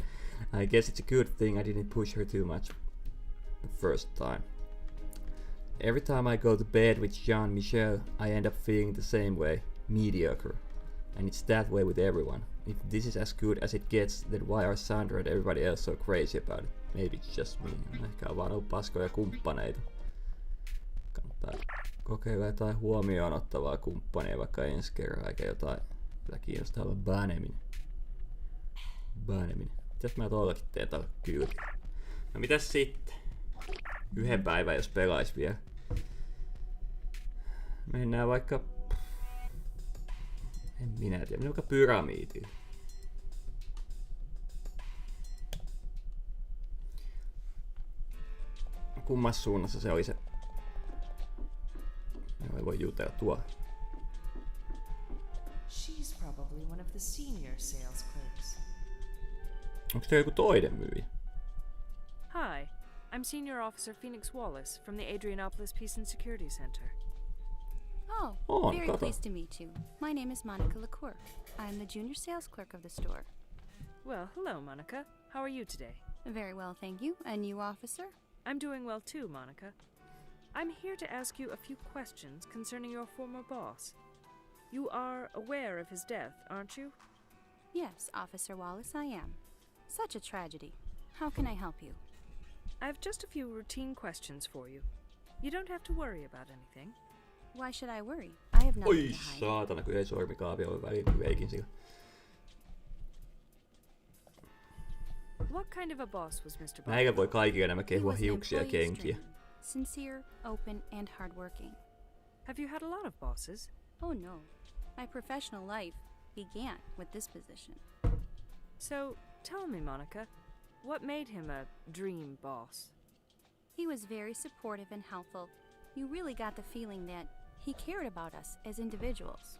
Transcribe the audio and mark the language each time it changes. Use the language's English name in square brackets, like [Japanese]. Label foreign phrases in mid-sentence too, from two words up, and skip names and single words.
[English] I guess it's a good thing I didn't push her too much the first time. Every time I go to bed with Jean-Michel, I end up feeling the same way. Mediocre. And it's that way with everyone. If this is as good as it gets, then why are Sandra and everybody else so crazy about it? Maybe it's just me. [Finnish] Ehkä on vaan ollut paskoja kumppaneita. Kannattaa kokeilla jotain huomioon ottavaa kumppania vaikka ensi kerran, eikä jotain, jota kiinnostaa olla baneminen. Mitäs mä tollakin teen tällä kylkeen? No mitäs sitten? Yhden päivän jos pelais vielä. Mennään vaikka... Minä en tiedä, mikä pyramidi. Kummassa suunnassa se oli se? Joo, ei voi jutella tuolla. [English] She's probably one of the senior sales clerks. [Finnish] Onko se joku toinen myyjä? [English] Hi, I'm Senior Officer Phoenix Wallace from the Adrianopolis Peace and Security Center. Oh, very pleased to meet you. My name is Monica LaCour. I'm the junior sales clerk of the store. Well, hello, Monica. How are you today? Very well, thank you. And you, officer? I'm doing well too, Monica. I'm here to ask you a few questions concerning your former boss. You are aware of his death, aren't you? Yes, Officer Wallace, I am. Such a tragedy. How can I help you? I have just a few routine questions for you. You don't have to worry about anything. Why should I worry? I have nothing [Finnish] Oi [English] to hide. [Finnish] saatana, kun ei sormikaavi ole väliin, kun veikin sillä. [English] What kind of a boss was Mr. Bogdanov? [Finnish] Näillä voi kaikille nämä kehua [English] He was an [Finnish] hiuksia ja [English] employee [Finnish] kenkiä. [English] stream, sincere, open, and hardworking. Have you had a lot of bosses? Oh no. My professional life began with this position. So, tell me, Monica, what made him a dream boss? He was very supportive and helpful. You really got the feeling that he cared about us as individuals.